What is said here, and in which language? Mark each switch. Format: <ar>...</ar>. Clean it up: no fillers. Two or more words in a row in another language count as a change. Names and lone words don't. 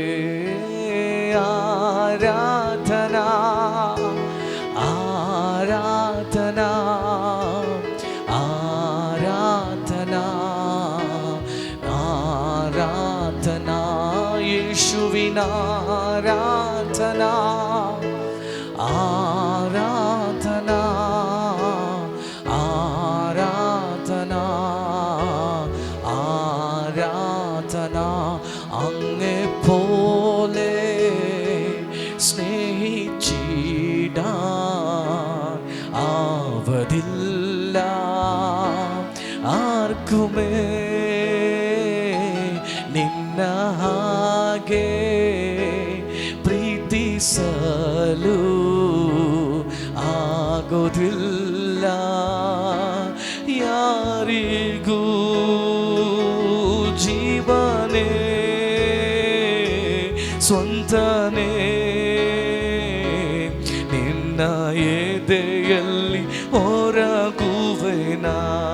<ml>ആരാധനാ ആരാധനാ ആരാധനാ ആരാധനാ യേശുവിനാരാധനാ ആരാധനാ ആരാധനാ ആരാധനാ. അങ്ങെപ്പോലെ സ്നേഹിച്ചിടാൻ ആവതില്ല ആർക്കുമേ.</ml> <kn>ನಿನ್ನ ಹಾಗೆ ಪ್ರೀತಿಸಲು ಆಗೋದಿಲ್ಲ ಯಾರಿಗೂ. ಜೀವನೇ ಸ್ವಂತನೇ ನಿನ್ನ ಎದೆಯಲ್ಲಿ ಹೊರಗುವೆನಾ.</kn>